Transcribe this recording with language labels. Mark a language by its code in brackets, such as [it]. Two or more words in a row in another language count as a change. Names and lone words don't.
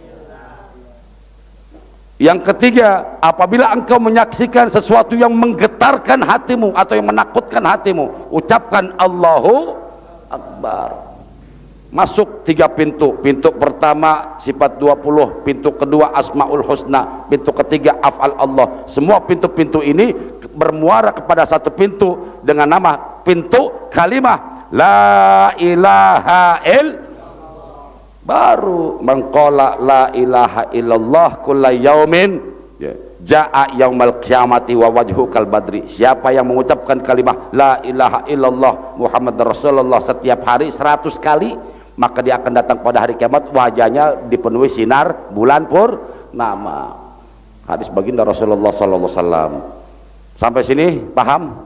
[id] Yang ketiga, apabila engkau menyaksikan sesuatu yang menggetarkan hatimu atau yang menakutkan hatimu, ucapkan Allahu Akbar. Masuk 3 pintu. Pintu pertama sifat 20, pintu kedua Asmaul Husna, pintu ketiga af'al Allah. Semua pintu-pintu ini bermuara kepada satu pintu dengan nama pintu kalimah [ar] لا إله إلا الله. [id] Baru mengqala [ar] لا إله إلا الله كل يوم, ya, جاء يوم القيامة ووجهه كالبدر. [id] Siapa yang mengucapkan kalimat [ar] لا إله إلا الله محمد رسول الله [id] setiap hari 100 kali, maka dia akan datang pada hari kiamat wajahnya dipenuhi sinar bulan purnama. Hadis baginda Rasulullah [ar] صلى الله عليه وسلم. [id] Sampai sini paham?